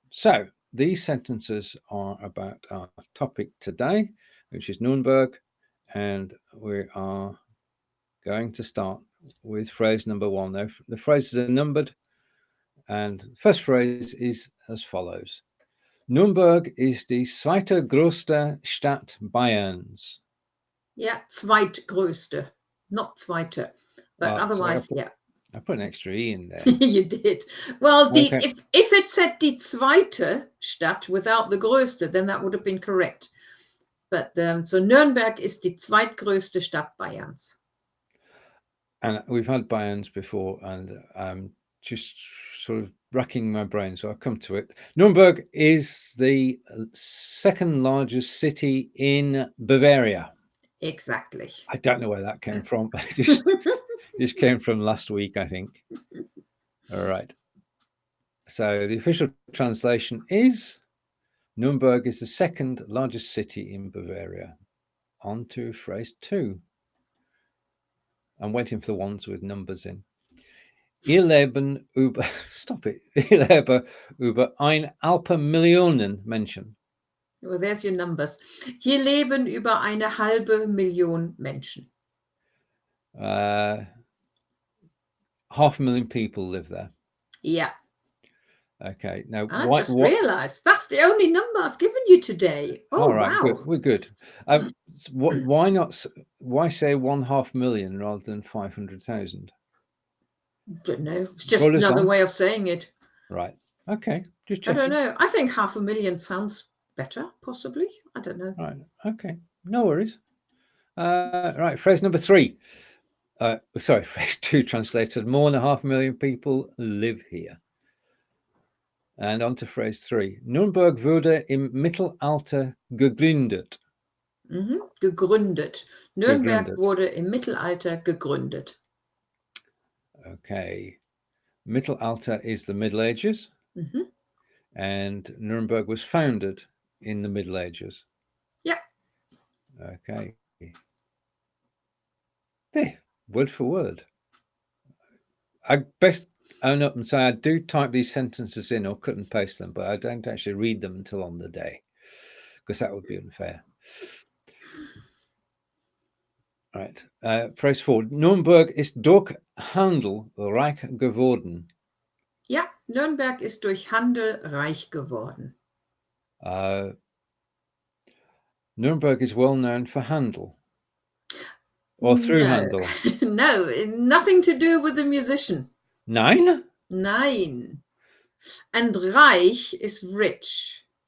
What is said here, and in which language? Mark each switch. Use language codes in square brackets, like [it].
[en] So these sentences are about our topic today, which is Nuremberg, and we are going to start with phrase number 1. The phrases are numbered, and the first phrase is as follows. [de] Nürnberg ist die zweitgrößte Stadt Bayerns. [en] Yeah, zweitgrößte, not zweite, but otherwise, so I put an extra E in there. You did. Well, Okay. if it said [de] die zweite Stadt [en] without the größte, then that would have been correct. But so [de] Nürnberg ist die zweitgrößte Stadt Bayerns. [en] And we've had Bayerns before, and I'm just sort of racking my brain, so I'll come to it. Nuremberg is the second largest city in Bavaria. Exactly. I don't know where that came from. It just came from last week, I think. All right. So the official translation is Nuremberg is the second largest city in Bavaria. On to phrase 2. I'm waiting for the ones with numbers in. [de] Hier leben über, [en] stop it. [de] Hier leben über eine halbe Million Menschen. [en] Well, there's your numbers. [de] Hier leben über eine halbe Million Menschen. [en] 500,000 people live there. Yeah. Okay. Now, I just realized that's the only number I've given you today. Oh, all right, wow. good. We're good. Why say 500,000 rather than 500,000? Don't know. It's just another way of saying it. Right. Okay. Just checking. I don't know. I think 500,000 sounds better, possibly. I don't know. Right. Okay. No worries. Right. Phrase number 3. Phrase 2 translated. More than 500,000 people live here. And on to phrase 3. [de] Nürnberg wurde im Mittelalter gegründet. Gegründet. Nürnberg wurde im Mittelalter gegründet. [en] Okay. Mittelalter is the Middle Ages. And Nuremberg was founded in the Middle Ages. Yeah. Okay. There, word for word. I best own up and say I do type these sentences in or cut and paste them, but I don't actually read them until on the day, because that would be unfair. Right. Phrase 4. [de] Nürnberg ist durch Handel reich geworden. Ja, Nürnberg ist durch Handel reich geworden. [en] Nuremberg is well known for Handel. Or through Handel. No, nothing to do with the musician. [de] Nein? [en] Nein. And reich is rich.